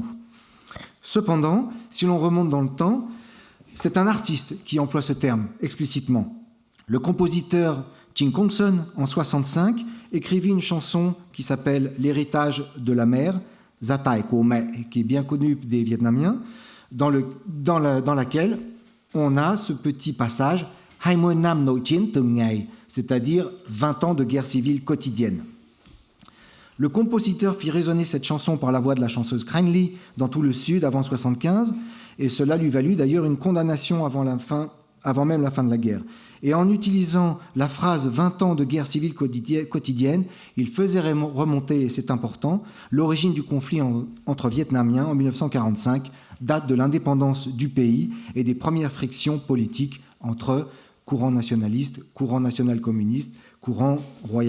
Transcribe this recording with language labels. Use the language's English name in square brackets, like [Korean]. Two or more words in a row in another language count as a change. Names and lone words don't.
[French] Cependant, si l'on remonte dans le temps, c'est un artiste qui emploie ce terme explicitement. Le compositeur Chin Kong-sun, en 1965, écrivit une chanson qui s'appelle « L'héritage de la mer », Zatai Ko Me, qui est bien connue des Vietnamiens, dans laquelle on a ce petit passage « [Vietnamese] 20 năm nội chiến từng ngày », [French] c'est-à-dire 20 ans de guerre civile quotidienne. Le compositeur fit résonner cette chanson par la voix de la chanteuse Kranh Ly dans tout le Sud avant 1975, et cela lui valut d'ailleurs une condamnation avant même la fin de la guerre. Et en utilisant la phrase « 20 ans de guerre civile quotidienne », il faisait remonter, et c'est important, l'origine du conflit entre Vietnamiens en 1945, date de l'indépendance du pays et des premières frictions politiques entre courant nationaliste, courant national-communiste, courant royaliste.